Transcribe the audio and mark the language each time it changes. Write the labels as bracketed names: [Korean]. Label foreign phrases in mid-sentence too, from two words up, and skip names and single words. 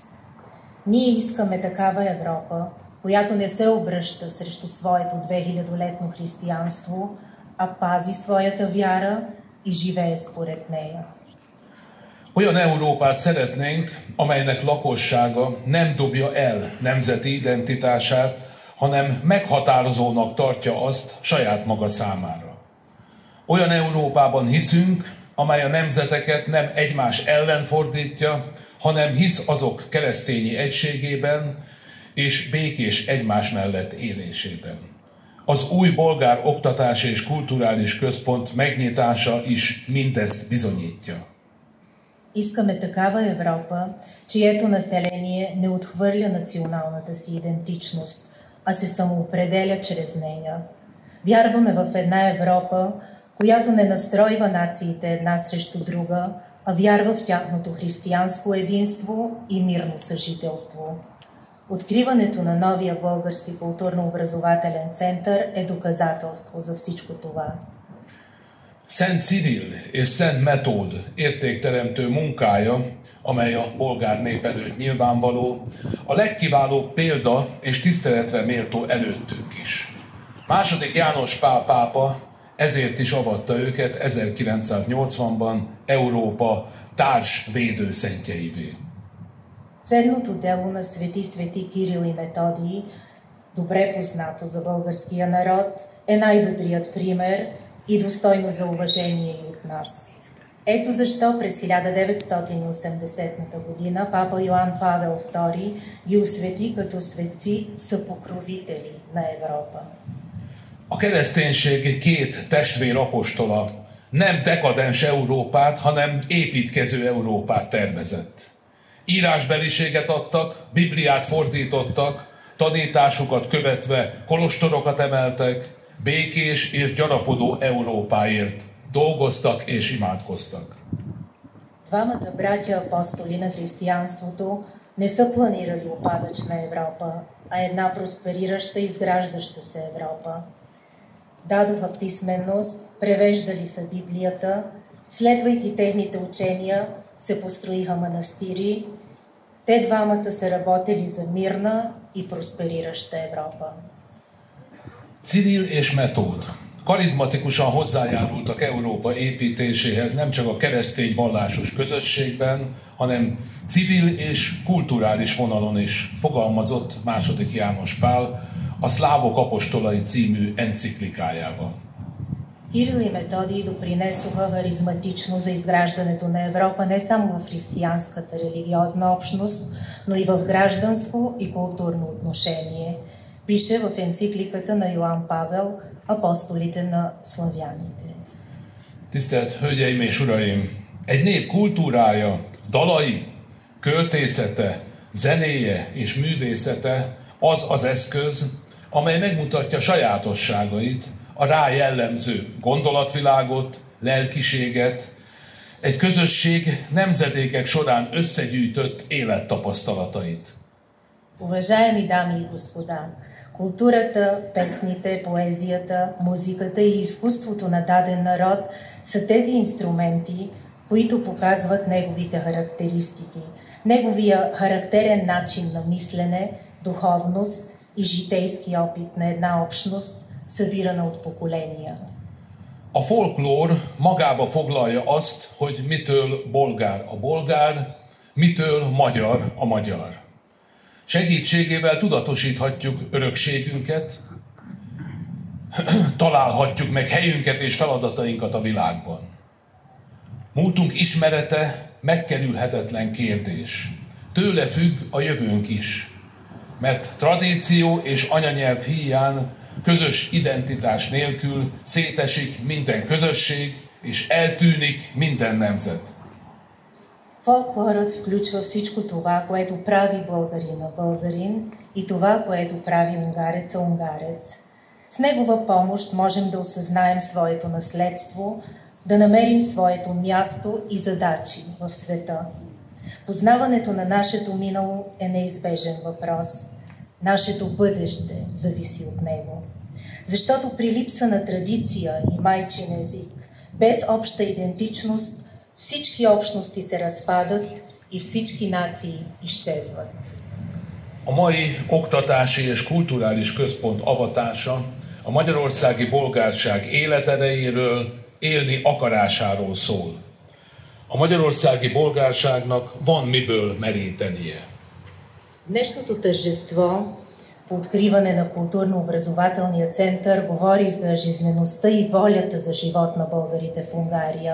[Bulgarian] Ние искаме такава Европа, която не се обръща срещу своето 2000-летно християнство, а пази своята вяра и живее според нея. [Hungarian] Olyan Európát szeretnénk, amelynek lakossága nem dobja el nemzeti identitását, hanem meghatározónak tartja azt saját maga számára. Olyan Európában hiszünk, amely a nemzeteket nem egymás ellen fordítja, hanem hisz azok keresztényi egységében és békés egymás mellett élésében. Az új bolgár oktatási és kulturális központ megnyitása is mindezt bizonyítja. [Bulgarian] Искаме такава Европа, чието население не отхвърля националната си идентичност, а се самоопределя чрез нея. Вярваме в една Европа, която не настройва нациите една срещу друга, а вярва в тяхното християнско единство и мирно съжителство. Откриването на новия български културно-образователен център е доказателство за всичко това. [Hungarian] Szent Cirill és Szent Metód értékteremtő munkája, amely a bolgár nép előtt nyilvánvaló, a legkiválóbb példa és tiszteletre méltó előttünk is. II. János Pál pápa ezért is avatta őket 1980-ban Európa társ védőszentjeivé. [Bulgarian] Ценното дело на свети Кирил и Методий, добре познато за българския народ, е най-добрият пример и достойно за уважение и от нас. Ето защо през 1980 година папа Йоан Павел II ги освети като светци съпокровители на Европа. [Hungarian] A kereszténység két testvér apostola, Nem dekadens Európát, hanem építkező Európát tervezett. Írásbeliséget adtak, Bibliát fordítottak, tanításukat követve kolostorokat emeltek, békés és gyarapodó Európáért dolgoztak és imádkoztak. [Bulgarian] Двамата братя апостоли на християнството не са планирали упадъчна Европа, а една просперираща и изграждаща се Европа. Дадоха писменост, превеждали са Библията, следвайки техните учения, се построиха манастири. Те двамата са работили за мирна и просперираща Европа. [Hungarian] Cyril és Metód karizmatikusan hozzájárultak Európa építéséhez nem csak a keresztény vallásos közösségben, hanem civil és kulturális vonalon is, fogalmazott II. János Pál a Szlávok apostolai című enciklikájában. [Bulgarian] Кирил и Методий допринесоха харизматично за изграждането на Европа не само в християнската религиозна общност, но и в гражданско и културно отношение, пише в енцикликата на Йоан Павел Апостолите на славяните. [Hungarian] Tisztelt Hölgyeim és Uraim! Egy nép kultúrája, dalai, költészete, zenéje és művészete az az eszköz, amely megmutatja sajátosságait, a rá jellemző gondolatvilágot, lelkiséget, egy közösség nemzedékek során összegyűjtött élettapasztalatait. [Bulgarian] Уважаеми дами и господа, културата, песните, поезията, музиката и изкуството на даден народ са тези инструменти, които показват неговите характеристики, неговия характерен начин на мислене, духовност и житейски опит на една общност, събирана от поколения. [Hungarian] A folklór magába foglalja azt, hogy mitől bolgár a bolgár, mitől magyar a magyar. Segítségével tudatosíthatjuk örökségünket, találhatjuk meg helyünket és feladatainkat a világban. Múltunk ismerete megkerülhetetlen kérdés. Tőle függ a jövőnk is, mert tradíció és anyanyelv híján, közös identitás nélkül szétesik minden közösség és eltűnik minden nemzet. [Bulgarian] Фолклорът включва всичко това, което прави българина българин и това, което прави унгареца унгарец. С негова помощ можем да осъзнаем своето наследство, да намерим своето място и задачи в света. Познаването на нашето минало е неизбежен въпрос. Нашето бъдеще зависи от него. Защото при липса на традиция и майчин език, без обща идентичност, всички общности се разпадат и всички nации изчезват. [Hungarian] A mai oktatási és kulturális központ avatása a magyarországi bolgárság életerejéről, élni akarásáról szól. A magyarországi bolgárságnak van miből merítenie. [Bulgarian] Днешното тържество по откриване на културно-образователния център говори за жизнеността и волята за живот на българите в Унгария.